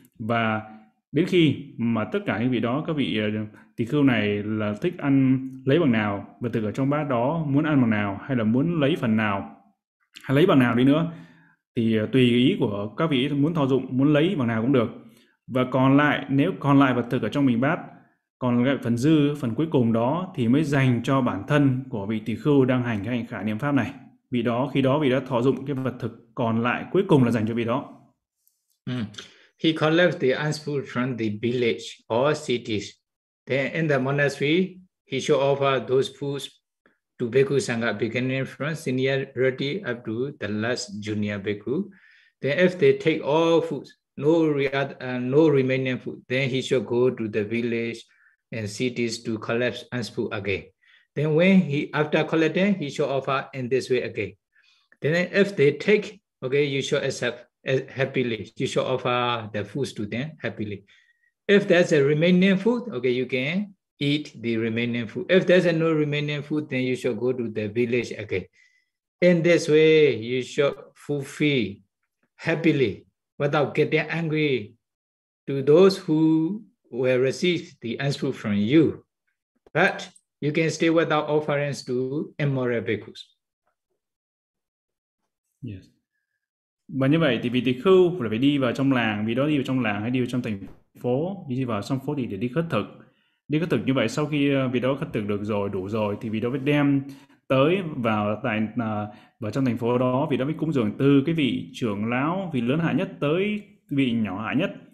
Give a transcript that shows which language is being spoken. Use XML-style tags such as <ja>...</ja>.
<vi>Và đến khi mà tất cả những vị đó, các vị tỳ khưu này là thích ăn lấy bằng nào, và từ ở trong bát đó muốn ăn bằng nào, hay là muốn lấy phần nào, hay lấy bằng nào đi nữa, thì tùy ý của các vị muốn thọ dụng, muốn lấy bằng nào cũng được. Và còn lại, nếu còn lại vật thực ở trong mình bát, còn lại phần dư, phần cuối cùng đó, thì mới dành cho bản thân của vị tỳ khưu đang hành cái hành khả niệm pháp này. Vì đó, khi đó vị đã thọ dụng cái vật thực còn lại cuối cùng là dành cho vị đó.</vi> <en>He collects the ansu from the village or cities. Then in the monastery, he should offer those foods to Bhikkhu Sangha, beginning from seniority up to the last junior Bhikkhu. Then if they take all food, no remaining food, then he shall go to the village and cities to collect and food again. Then when he, after collecting, he shall offer in this way again. Then if they take, okay, you shall accept happily. You shall offer the food to them happily. If there's a remaining food, okay, you can eat the remaining food. If there's no remaining food, then you shall go to the village again. In this way, you shall fulfill happily without getting angry to those who will receive the answer from you. But you can stay without offerings to immoral bhikkhus. Yes.</en> <vi>Và như vậy thì vị tỳ khưu phải đi vào trong làng, vì đó đi vào trong làng hay đi vào trong thành phố, đi vào trong phố thì để đi khất thực. Đi khất thực như vậy, sau khi vị đó khất thực được rồi, đủ rồi, thì vị đó mới đem tới vào tại vào trong thành phố đó, vị đó mới cúng dường từ cái vị trưởng lão, vị lớn hạ nhất tới vị nhỏ hạ nhất.</vi>